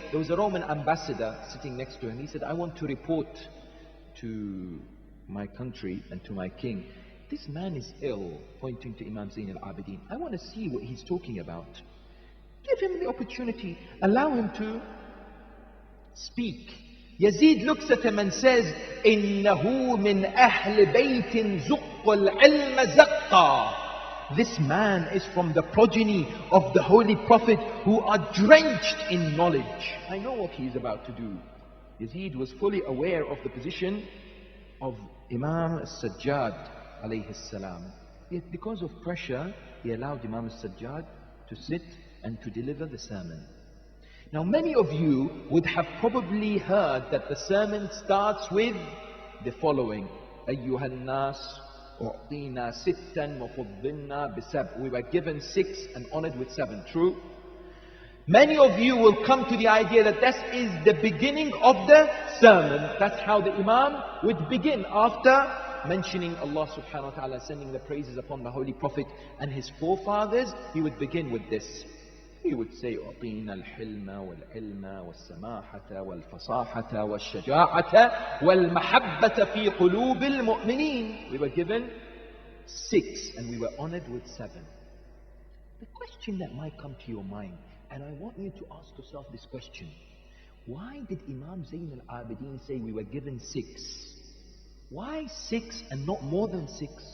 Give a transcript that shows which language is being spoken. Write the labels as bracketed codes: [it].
[en] There was a Roman ambassador sitting next to him. He said, I want to report to my country and to my king, this man is ill, pointing to Imam Zayn al-Abidin. I want to see what he's talking about. Give him the opportunity, allow him to speak. Yazid looks at him and says, [ar] إِنَّهُ مِنْ أَهْلِ بَيْتٍ زُقُّ الْعِلْمَ زَقًّا. [en] This man is from the progeny of the Holy Prophet who are drenched in knowledge. I know what he is about to do. Yazid was fully aware of the position of Imam Al-Sajjad alayhi salam. Yet because of pressure, he allowed Imam Al-Sajjad to sit and to deliver the sermon. Now many of you would have probably heard that the sermon starts with the following. [ar] أَيُّهَا النَّاسُ أُعْطِينَا سِتًّا وَفُضِّلْنَا بِسَبْعٍ. [en] We were given 6 and honored with 7. True? Many of you will come to the idea that this is the beginning of the sermon. That's how the Imam would begin after mentioning Allah subhanahu wa ta'ala, sending the praises upon the Holy Prophet and his forefathers. He would begin with this. He would say, [ar] أعطينا الحلم والعلم والسماحة والفصاحة والشجاعة والمحبة في قلوب المؤمنين. [en] We were given 6 and we were honored with 7. The question that might come to your mind, and I want you to ask yourself this question. Why did Imam Zayn al-Abidin say we were given 6? Why 6 and not more than 6?